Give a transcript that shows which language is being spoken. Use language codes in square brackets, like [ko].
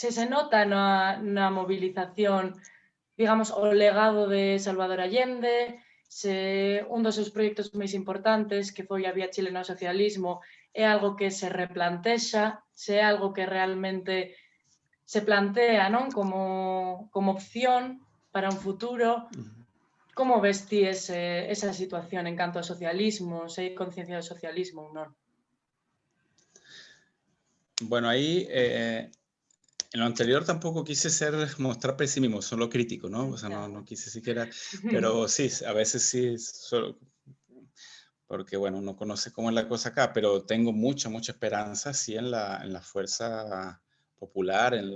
[gl] nota na movilización, digamos, o legado de Salvador Allende, se un dos seus proxectos máis importantes, que foi a Vía Chilena ao Socialismo, é algo que se replantexa, se é algo que realmente se plantea, non? Como opción para un futuro. Como ves ti esa situación en canto ao socialismo? Se hai conciencia do socialismo ou non? [es] Bueno, ahí en lo anterior tampoco quise mostrar pesimismo, solo crítico, ¿no? O sea, no quise siquiera, pero sí, a veces sí, porque bueno, uno conoce cómo es la cosa acá, pero tengo mucha esperanza, sí, en la fuerza popular,